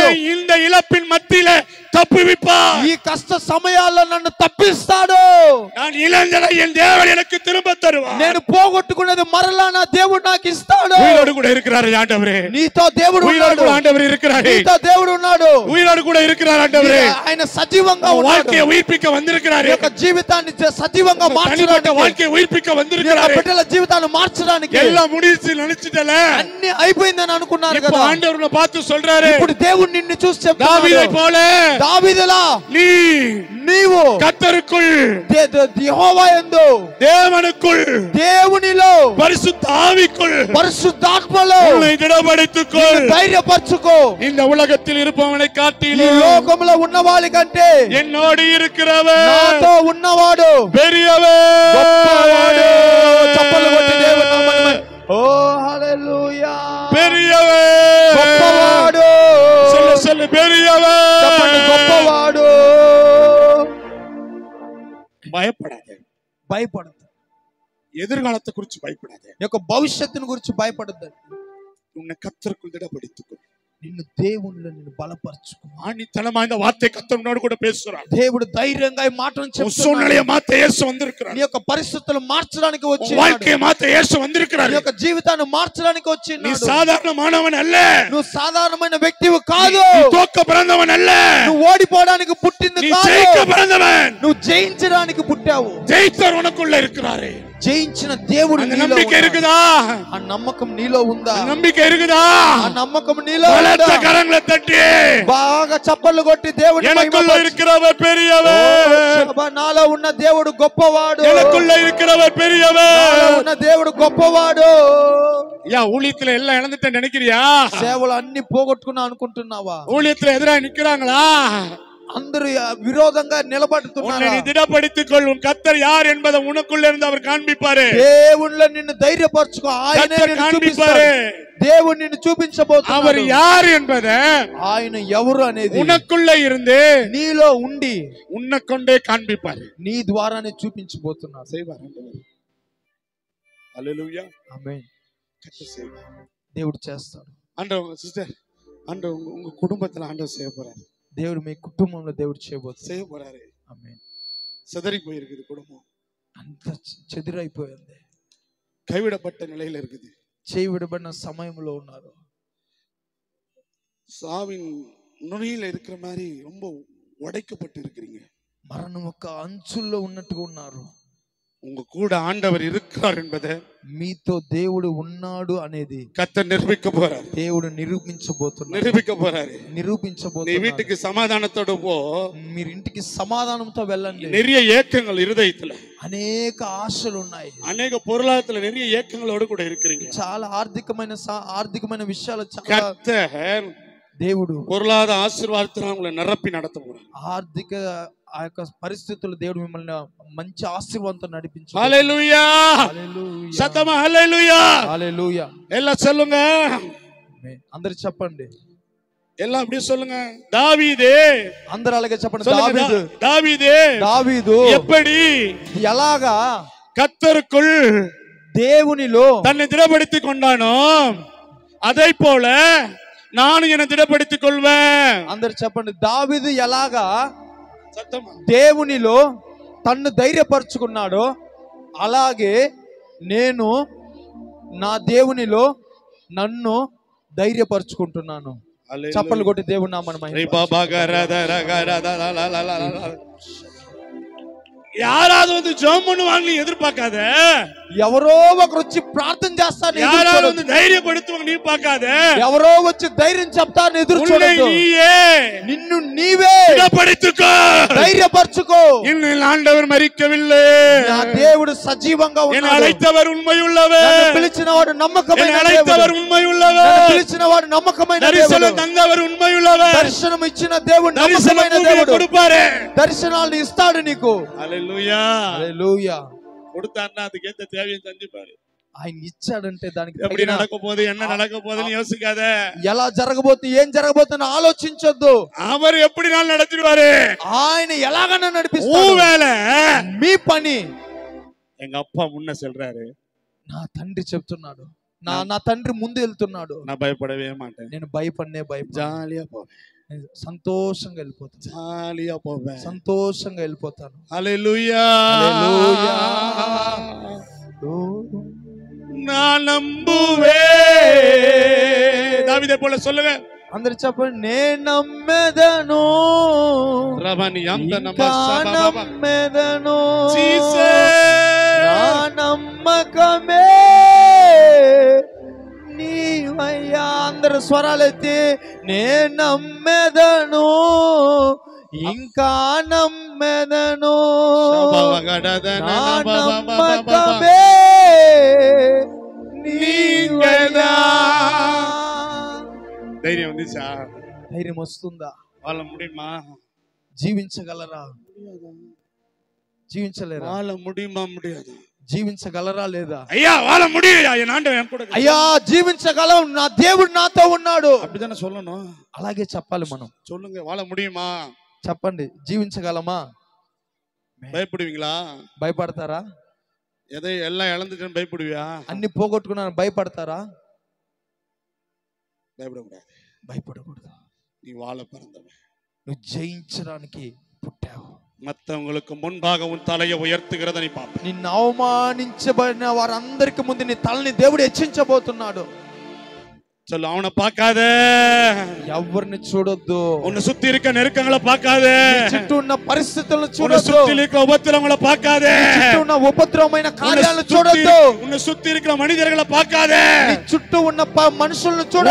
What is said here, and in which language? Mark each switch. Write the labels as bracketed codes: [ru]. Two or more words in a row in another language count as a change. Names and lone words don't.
[ta] இந்த இழப்பின் மத்தியில தப்புவிப்பார். [te] ఈ కష్ట సమయాల్లో నన్ను తప్పిస్తాడు. [ta] நான் இழந்ததை என் தேவன் எனக்கு திரும்ப தருவார். [te] నేను పోగొట్టుకున్నది మరలా నా దేవుడు నాకు ఇస్తాడు. [ta] உயிரோடு கூட இருக்கிறார் ஆண்டவரே. [te] నీతో దేవుడు [ta] உயிரோடு கூட ஆண்டவர் இருக்கிறார். [te] నీతో దేవుడు ఉన్నాడు. [ta] உயிரோடு கூட இருக்கிறார் ஆண்டவரே. [te] ఆయన సజీవంగా ఉన్నాడు. [ta] வாழ்க்கையை உயிர்ப்பிக்க வந்திருக்கிறார். [te] యొక్క జీవితాన్ని సజీవంగా మార్చడానికి, [ta] வாழ்க்கையை உயிர்ப்பிக்க வந்திருக்கிறார். [te] బిడ్డల జీవితాన్ని మార్చడానికి. [ta] எல்லாம் முடிச்சு நினைச்சிட்டல, [te] అన్ని అయిపోయిందని అనుకున్నారు [ta] இப்போ [te] కదా. [ta] ஆண்டவர் பார்த்து சொல்றாரு, [te] ఇప్పుడు దేవుడు నిన్ను చూసి చెప్తున్నాడు, [ta] தாவீதை போல [te] దావీదులా నీవు [ta] கர்த்தருக்குள், [te] యెహోవా యందు, [ta] தேவனுக்குள், [te] దేవునిలో, [ta] பரிசுத்த ஆவிக்குள், [te] పరిశుద్ధాత్మలో [ta] உன்னை திடப்படுத்திக்கொள். [te] ధైర్యపరచుకో. [ta] இந்த உலகத்தில் இருப்பவனை [te] ఈ [ta] காட்டிலும் [te] లోకంలో ఉన్నవాడి కంటే [ta] என்னோடு இருக்கிறவன் [te] నాతో ఉన్నవాడు [ta] பெரியவன். [te] గొప్పవాడు. చప్పలు కొట్టి దేవుని నామమున ఓ హల్లెలూయా. [ta] பெரியவன், [te] గొప్పవాడు. [ta] சொல்லு சொல்லு, பெரியவன். [te] చెప్పండి, గొప్పవాడు. [ta] பயப்படாத, [te] భయపడద్దు. [ta] எதிர்காலத்தை குறித்து பயப்படாத. [te] యొక్క భవిష్యత్తును గురించి భయపడద్దు. [ta] உன்னை கர்த்தருக்குள் திடப்படுத்திக்கொள். [te] నిన్ను దేవునిలో నిన్ను బలపరచుకో. [ta] ஆணித்தனமா இந்த வார்த்தை கர்த்தரோடு கூட பேசுறார். [te] దేవుడు ధైర్యంగా ఈ మాటను చెప్తున్నాడు. [ta] சூழ்நிலையை மாத்த இயேசு வந்திருக்கிறார். [te] నీ యొక్క పరిస్థితులను మార్చడానికి వచ్చి, [ta] வாழ்க்கையை மாத்த இயேசு வந்திருக்கிறார். [te] నీ యొక్క జీవితాన్ని మార్చడానికి వచ్చి. [ta] நீ சாதாரணமானவன் அல்ல. [te] నువ్వు సాధారణమైన వ్యక్తివి కాదు. [ta] நீ தோக்க பிறந்தவன் அல்ல. [te] నువ్వు ఓడిపోవడానికి పుట్టింది [ta] நீ [te] కాదు. [ta] ஜெயிக்க பிறந்தவன். [te] నువ్వు జయించడానికి పుట్టావు. [ta] ஜெயித்தவர் உனக்குள்ள இருக்கிறாரே. [te] జయించిన దేవుడు [ta] அந்த [te] నీలో [ta] நம்பிக்கை [te] ఉన్నాడు. [ta] இருக்குதா? [te] ఆ నమ్మకం నీలో ఉందా? [ta] அந்த நம்பிக்கை இருக்குதா? [te] ఆ నమ్మకం నీలో [ta] பலத்த [te] ఉందా? [ta] கரங்களை தட்டி [te] బాగా చప్పట్లు కొట్టి దేవుని [ta] எனக்குள்ள இருக்கிறவர் பெரியவர். [te] నాలో ఉన్న దేవుడు గొప్పవాడు. [ta] எனக்குள்ள இருக்கிறவர் பெரியவர். [te] నాలో ఉన్న దేవుడు గొప్పవాడు. [ta] யா ஊழியத்துல எல்லாம் இழந்துட்ட நினைக்கிறியா? [te] సేవలు అన్ని పోగొట్టుకున్నా అనుకుంటున్నావా? [ta] ஊழியத்துல எதிராக நிக்கிறாங்களா? [te] అందరూ విరోధంగా నిలబడుతున్నారు. [ta] நீ திடப்படுத்திக் கொள். உன் கர்த்தர் யார் என்பதை உனக்குள்ள இருந்து அவர் காண்பிப்பாரு. [te] దేవునిలో నిన్ను ధైర్యపరచుకో. ఆయనే నిన్ను చూపిస్తాడు. దేవుడు నిన్ను చూపించబోతున్నాడు. [ta] அவர் யார் என்பதை [te] ఆయన ఎవరు అనేది [ta] உனக்குள்ள இருந்து [te] నీలో ఉండి [ta] உன்னை கொண்டே காண்பிப்பாரு. [te] నీ ద్వారానే చూపించబోతున్నాడు. [ta] செய்வார் ஆண்டவர். ஹல்லேலூயா. [te] ఆమేన్. [ta] கர்த்தர் செய்வார். [te] దేవుడు చేస్తాడు. [ta] ஆண்டவர் சிஸ்டர், ஆண்டவர் உங்க குடும்பத்துல ஆண்டவர் செய்ய போறாரு. [te] దేవుడు మీ కుటుంబంలో దేవుడు చేయబోతున్నాడు. [ta] செய்ய போறாரு. [te] ఆమేన్. [ta] சிதறி போயிருக்குது குடும்பம். [te] అంత చెదిరైపోయింది. [ta] கைவிடப்பட்ட நிலையில இருக்குது. [te] చేయి విడబడిన సమయంలో ఉన్నారు. [ta] சாவின் நுனியில இருக்கிற மாதிரி ரொம்ப உடைக்கப்பட்டு இருக்கிறீங்க. [te] మరణం యొక్క అంచుల్లో ఉన్నట్టుగా ఉన్నారు. [ta] உங்க கூட ஆண்டவர் இருக்கிறார் என்பதை [te] మీతో దేవుడు ఉన్నాడు అనేది [ta] கர்த்தர் நிரூபிக்க போறார். [te] దేవుడు నిరూపించబోతున్నాడు. [ta] நிரூபிக்க போறாரு. நீ [te] నిరూపించబోతున్నాడు. [ta] வீட்டுக்கு சமாதானத்தோட போ. [te] మీరు ఇంటికి సమాధానంతో వెళ్ళండి. [ta] நிறைய ஏக்கங்கள் இருதயத்துல, [te] అనేక ఆశలు ఉన్నాయి. [ta] அநேக பொருளாதாரத்துல நிறைய ஏக்கங்களோடு கூட இருக்கிறீங்க. [te] చాలా ఆర్థికమైన విషయాలు చాలా. [ta] கர்த்தர் [te] దేవుడు [ta] பொருளாதார ஆசீர்வாதத்தினால உங்களை நிரப்பி நடத்த போறார். [te] ఆర్థిక ఆ యొక్క పరిస్థితుల్లో దేవుడు మిమ్మల్ని మంచి ఆశీర్వాదంతో నడిపించాడు. హల్లెలూయా. హల్లెలూయా. [ta] சத்தமா ஹல்லேலூயா. [te] హల్లెలూయా. [ta] எல்லாம் சொல்லுங்க. [te] అందరూ చెప్పండి. [ta] எல்லாம் அப்படியே சொல்லுங்க. தாவீது. [te] అందరూ అలాగే చెప్పండి. [ta] தாவீது. [te] దావీదు [ta] எப்படி [te] ఎలాగా [ta] கர்த்தருக்குள் [te] దేవునిలో [ta] தன்னை திடப்படுத்திக் கொண்டானோ அதை போல நானும் என்னை திடப்படுத்திக் கொள்வேன். [te] అందరూ చెప్పండి. దావీదు ఎలాగా [ta] சத்தமா [te] దేవునిలో తన్ను ధైర్యపరుచుకున్నాడో అలాగే నేను నా దేవునిలో నన్ను ధైర్యపరుచుకుంటున్నాను. చప్పలు కొట్టి దేవుని నామమున [ta] யாராவது வந்து ஜெபம் பண்ணுவாங்க எதிர்பார்க்காத. [te] ఎవరో ఒకరు వచ్చి ప్రార్థన చేస్తారు, [ta] யாராவது வந்து தைரியப்படுத்துவாங்க நீ பார்க்காத. [te] ఎవరో వచ్చి ధైర్యం చెప్తారు ఎదురు చూడొద్దు. నిన్ను నీవే ధైర్యపరచుకో, ధైర్యపరచుకో. [ta] இன்னும் ஆண்டவர் மரிக்கவில்லை, [te] నా దేవుడు సజీవంగా ఉన్నాడు. [ta] என்னை அழைத்தவர் உண்மையுள்ளவர், [te] నన్ను పిలిచినవాడు నమ్మకమైన దేవుడు. [ta] அழைத்தவர் உண்மையுள்ளவர், [te] నన్ను పిలిచినవాడు నమ్మకమైన దేవుడు. [ta] దర్శనం தந்தவர் உண்மையுள்ளவர், [te] దర్శనం ఇచ్చిన దేవుడు నమ్మకమైన దేవుడు. [ta] கொடுப்பாரு, [te] దర్శనాలు ఇస్తాడు నీకు. హల్లెలూయా హల్లెలూయా. [ta] கொடுத்தாருன்னா அதுக்கு ஏத்த தேவையை சந்திப்பாரு. [te] ఆయన ఇచ్చాడంటే దానికి [ta] எப்படி நடக்க போகுது என்ன நடக்க போகுதுன்னு யோசிக்காத. [te] ఎలా జరగబోతుంది ఏం జరగబోతుందో ఆలోచించొద్దు. [ta] அவர் எப்படி நாள் நடத்திடுவாரு, [te] ఆయన ఎలాగైనా నడిపిస్తాడు. [ta] வேலை [te] మీ పని. [ta] எங்க அப்பா முன்ன சொல்றாரு, [te] నా తండ్రి చెప్తున్నాడు, నా తండ్రి ముందు వెళ్తున్నాడు. [ta] நான் பயப்படவே மாட்டேன், [te] నేను భయపడనే [ta] ஜாலியா போவேன், [te] సంతోషంగా వెళ్ళిపోతాను, [ta] ஜாலியா போவேன், [te] సంతోషంగా వెళ్ళిపోతాను. [ta] ஹல்லேலூயா [te] హల్లెలూయా. [ta] நான் நம்புவே. தாவீதை போல சொல்லுங்க [te] అందరు చెప్పండి, నేను నమ్మెదను, నమ్మెదను, నా నమ్మకమే నీవయ్యా. అందరు స్వరాలెత్తి నేను నమ్మెదను, ఇంకా నమ్మెదను, నా నమ్మకమే నీవయ్యా. [ta] ధైర్యం வந்துச்சா? [te] ధైర్యం వస్తుందా? [ta] வாழ முடியுமா? [te] జీవించగలరా? జీవించలేరా? [ta] வாழ முடியுமா? முடியாது. [te] జీవించగలరా లేదా? [ta] ஐயா வாழ முடியலையா? என் ஆண்டவன் என் கூட. [te] అయ్యా జీవించగలం, నా దేవుడు నాతో ఉన్నాడు. [ta] அப்படிதானே சொல்லணும். [te] అలాగే చెప్పాలి మనం. [ta] சொல்லுங்க, வாழ முடியுமா? [te] చెప్పండి, జీవించగలమా? [ta] பயப்படுவீங்களா? [te] భయపడతారా? [ta] எதை எல்லாம் இழந்துட்டேன்னு பயப்படுவியா? [te] అన్ని పోగొట్టుకున్నాను భయపడతారా? [ta] பயப்படக்கூடாது. [te] భయపడకూడదు. [ta] நீ வாழ பிறந்தவன், [te] నువ్వు జయించడానికి పుట్టావు. [ta] மற்றவங்களுக்கு முன்பாக உன் தலையை உயர்த்துகிறத நீ பாப்ப. [te] నిన్ను అవమానించబడిన వారందరికి ముందు నీ తలని దేవుడు హెచ్చించబోతున్నాడు. [ta] சொல்லு, அவனை பார்க்காத, [te] ఎవరిని చూడొద్దు, [ta] உன்னை சுத்தி இருக்க நெருக்கங்களை பார்க்காத, [te] చుట్టూ ఉన్న పరిస్థితులను [ta] உன்னை [te] చూడొద్దు, [ta] சுத்தி இருக்க உபத்திரவங்களை பார்க்காத, [te] చుట్టూ ఉన్న ఉపద్రవమైన కార్యాలను చూడొద్దు, [ta] உன்னை சுத்தி இருக்கிற மனிதர்களை பார்க்காத, [te] నీ చుట్టూ ఉన్న మనుషులను చూడొద్దు,